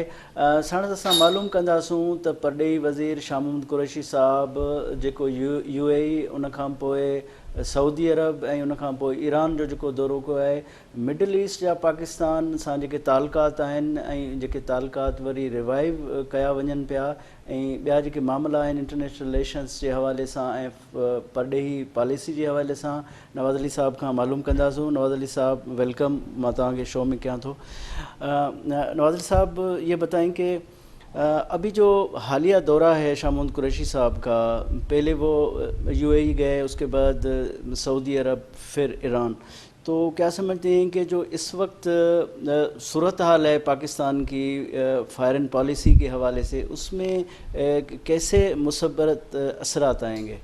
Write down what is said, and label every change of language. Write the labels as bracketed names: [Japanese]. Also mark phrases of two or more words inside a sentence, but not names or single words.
[Sindhi] ساڻس اساں معلوم کنداسوں ته پرڏيهي وزیر شاہ محمود قریشی صاحب جيڪو یو اے ای ان کان پوءِ سعودي عرب ऐं उन खां पोइ ईरान जो जेको दौरो कयो आहे, मिडल ईस्ट जा पाकिस्तान सां जेके तालुकात आहिनि ऐं जेके तालुकात वरी रिवाइव कया वञनि पिया ऐं ॿिया जेके मामला आहिनि [English] international relations [Sindhi] जे हवाले सां ऐं परॾेही पॉलिसी जे हवाले सां नवाज़ अली साहब खां मालूम कंदासूं. नवाज़ अली साहब वेलकम, मां तव्हांखे शो में कयां थो. [Urdu] نواز علی صاحب یہ بتائیں کہ ابھی جو حالیہ دورہ ہے شاہ محمود قریشی صاحب کا، پہلے وہ یو اے ای گئے، اس کے بعد سعودی عرب، پھر ایران، تو کیا سمجھتے ہیں کہ جو اس وقت صورتحال ہے پاکستان کی [English] foreign policy [Urdu] کے حوالے سے، اس میں کیسے مثبت اثرات آئیں گے؟